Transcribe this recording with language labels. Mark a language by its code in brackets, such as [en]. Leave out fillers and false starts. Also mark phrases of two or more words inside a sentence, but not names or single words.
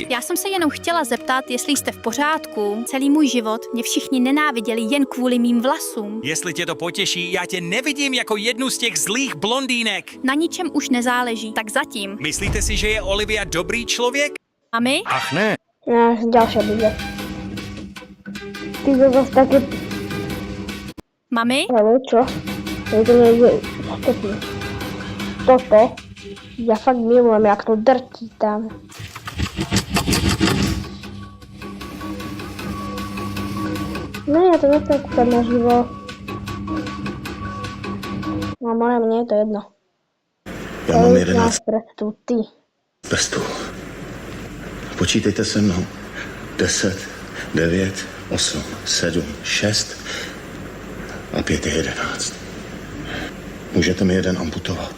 [cs] Já jsem se jenom chtěla zeptat, jestli jste v pořádku. Celý můj život mě všichni nenáviděli jen kvůli mým vlasům. Jestli tě to potěší, já tě nevidím jako jednu z těch zlých blondýnek. Na ničem už nezáleží, tak zatím. Myslíte si, že je Olivia dobrý člověk? Mami? Ach ne, [sk] Ďalšia bude. Ty to zase také... Mami? Alebo čo? To je niekde stopne. Toto. Ja fakt milujem, jak to drtí tam. No ja to nechcem kúkať na živo. No ale mne je to jedno. [cs] já mám 11 prstů, ty. prstů. Počítejte se mnou. 10, 9, 8, 7, 6 a 5 je 11. Můžete mi jeden amputovat?